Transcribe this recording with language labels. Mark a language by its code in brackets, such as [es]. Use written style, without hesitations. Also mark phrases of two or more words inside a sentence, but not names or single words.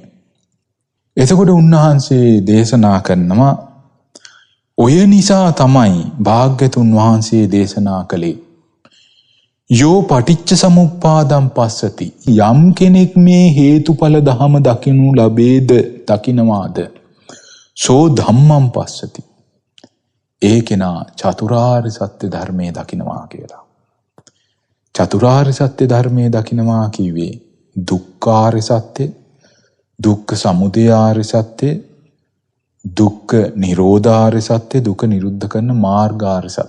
[si] එතකොට උන්වහන්සේ දේශනා කරනවා ඔය නිසා තමයි භාග්‍යතුන් වහන්සේ දේශනා කළේ [pi] යෝ පටිච්ච සමුප්පාදම් පස්සති. [si] යම් කෙනෙක් මේ හේතුඵල ධම දකිනු ලබේද දකිනවාද [pi] සෝ ධම්මං පස්සති. [si] ඒ කෙනා චතුරාර්ය සත්‍ය ධර්මයේ දකිනවා කියලා. චතුරාර්ය සත්‍ය ධර්මයේ දකිනවා කිව්වේ දුක්ඛාර්ය සත්‍ය, දුක්ඛ සමුදයාර්ය සත්‍ය, දුක්ඛ නිරෝධාර්ය සත්‍ය, දුක නිරුද්ධ කරන මාර්ගාර්ය සත්‍ය.